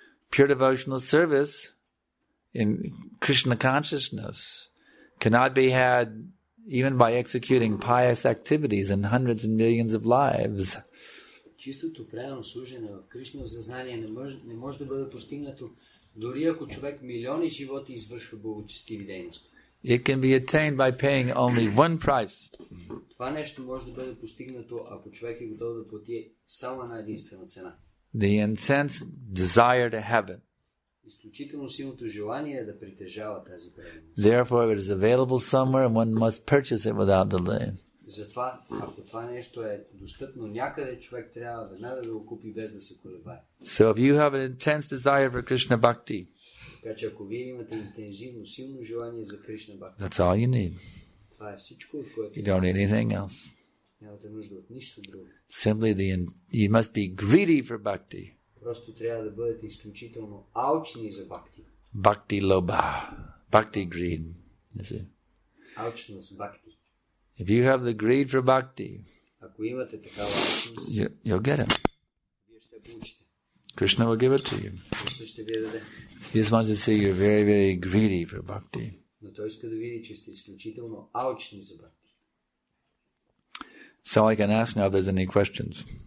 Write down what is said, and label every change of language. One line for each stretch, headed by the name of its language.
English: Pure devotional service in Krishna consciousness cannot be had even by executing pious activities in hundreds and millions of lives.
Bulgarian: Чистото правилно служене в Кришна съзнание не може да бъде постигнато, дори ако човек милиони животи извършва благочестиви дейности.
English: It can be attained by paying only one price.
Bulgarian: Това нещо може да бъде постигнато, ако човек е готов да плати само една единствена цена.
English: The intense desire to have it.
Bulgarian: Изключително силното желание е да притежава тази правилност.
English: Therefore, it is available somewhere and one must purchase it without delay.
Bulgarian: Затова, ако това нещо е достъпно някъде, човек трябва веднага да го купи без да се колебае.
English: So if you have an intense desire for Krishna Bhakti,
Bulgarian: така че ако вие имате интензивно, силно желание за Кришна Бхакти,
English: that's all you need.
Bulgarian: това е всичко, от което
English: You don't need anything else.
Bulgarian: нямате нужда от нищо друго.
English: Simply you must be greedy for Bhakti.
Bulgarian: Просто трябва да бъдете изключително алчни за Бхакти.
English: Bhakti Lobha. Bhakti greed. You see?
Bulgarian: Алчност Бхакти.
English: If you have the greed for Bhakti,
Bulgarian: ако имате такава алчност,
English: you'll get it.
Bulgarian: вие ще получите.
English: Krishna will give it to you.
Bulgarian: Кришна ще ви даде.
English: He just wants to see you're very, very greedy for Bhakti.
Bulgarian: Но той иска да види, че сте изключително алчни за Бхакти.
English: So I can ask now if there's any questions.